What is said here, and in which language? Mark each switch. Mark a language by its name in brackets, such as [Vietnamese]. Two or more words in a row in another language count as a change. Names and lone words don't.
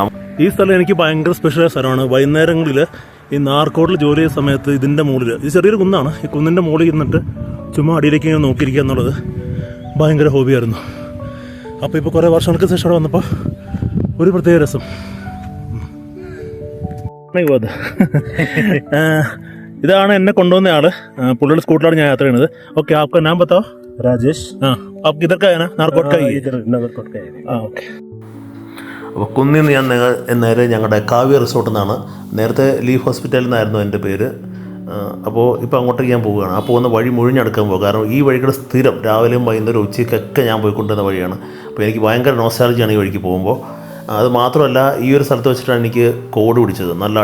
[Malayalam] ഈ സ്ഥലം എനിക്ക് ഭയങ്കര സ്പെഷ്യലായ സ്ഥലമാണ്. വൈകുന്നേരങ്ങളിൽ ഈ നാർക്കോട്ടിൽ ജോലി ചെയ്യുന്ന സമയത്ത് ഇതിൻ്റെ മുകളിൽ, ഇത് ചെറിയൊരു കുന്നാണ്, ഈ കുന്നിൻ്റെ മുകളിൽ ഇരുന്നിട്ട് ചുമ്മാ അടിയിലേക്ക് ഇങ്ങനെ നോക്കിയിരിക്കുക എന്നുള്ളത് ഭയങ്കര ഹോബിയായിരുന്നു. അപ്പോൾ ഇപ്പോൾ കുറേ വർഷങ്ങൾക്ക് ശേഷം അവിടെ വന്നപ്പോൾ ഒരു പ്രത്യേക രസം. ഇതാണ് എന്നെ കൊണ്ടുവന്ന ആള്. പുള്ളിയുടെ സ്കൂട്ടറിലാണ് ഞാൻ യാത്ര ചെയ്യുന്നത്. ഓക്കെ, [Hindi] आपका नाम बताओ. राजेश. हाँ, आप किधर का है ना? नारकोट का ही. इधर नागरकोट का है. [Malayalam] ഓക്കെ. അപ്പോൾ കുന്നിൽ നിന്ന് ഞാൻ നേരെ ഞങ്ങളുടെ കാവ്യ റിസോർട്ടിൽ നിന്നാണ്. നേരത്തെ ലീഫ് ഹോസ്പിറ്റലിൽ നിന്നായിരുന്നു എൻ്റെ പേര്. അപ്പോൾ ഇപ്പോൾ അങ്ങോട്ടേക്ക് ഞാൻ പോവുകയാണ്. ആ പോകുന്ന വഴി മുഴിഞ്ഞെടുക്കാൻ പോകും. കാരണം ഈ വഴിയുടെ സ്ഥിരം രാവിലെയും വൈകുന്നേരം ഉച്ചയ്ക്കൊക്കെ ഞാൻ പോയിക്കൊണ്ടിരുന്ന വഴിയാണ്. അപ്പോൾ എനിക്ക് ഭയങ്കര നോസ്റ്റാൾജിയാണ് ഈ വഴിക്ക് പോകുമ്പോൾ. അത് മാത്രമല്ല, ഈ ഒരു സ്ഥലത്ത് വെച്ചിട്ടാണ് എനിക്ക് കോവിഡ് പിടിച്ചത്.